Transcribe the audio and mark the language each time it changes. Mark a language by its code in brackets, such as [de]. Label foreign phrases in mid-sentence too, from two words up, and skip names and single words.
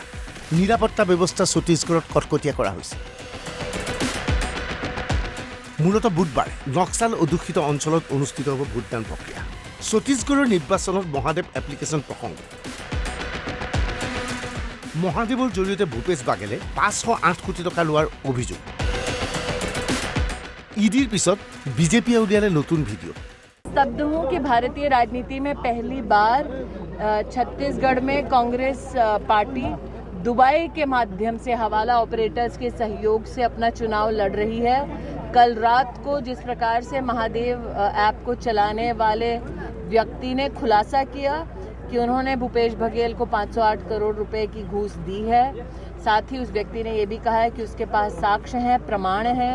[as] নিৰাপত্তা ব্যৱস্থা ছত্তীশগড়ত কটকটীয়া কৰা হৈছে। মূলতঃ বুধবাৰে নক্সাল অধ্যুষিত অঞ্চলত অনুষ্ঠিত হ'ব ভোটদান প্ৰক্ৰিয়া। ছত্তীশগড়ৰ নিৰ্বাচনত মহাদেৱ এপ্লিকেশ্যন প্ৰসংগ। মহাদেৱৰ জৰিয়তে ভূপেশ বাঘেলে 508 কোটি টকা লোৱাৰ অভিযোগ। ইডিৰ পিছত বিজেপিয়ে উলিয়ালে নতুন ভিডিঅ'। [hi] स्तब्ध हूं कि भारतीय राजनीति में पहली बार छत्तीसगढ़ में कांग्रेस पार्टी दुबई के माध्यम से हवाला ऑपरेटर्स के सहयोग से अपना चुनाव लड़ रही है। कल रात को जिस प्रकार से महादेव ऐप को चलाने वाले व्यक्ति ने खुलासा किया कि उन्होंने भूपेश बघेल को 508 करोड़ रुपए की घूस दी है, साथ ही उस व्यक्ति ने ये भी कहा है कि उसके पास साक्ष्य हैं, प्रमाण हैं।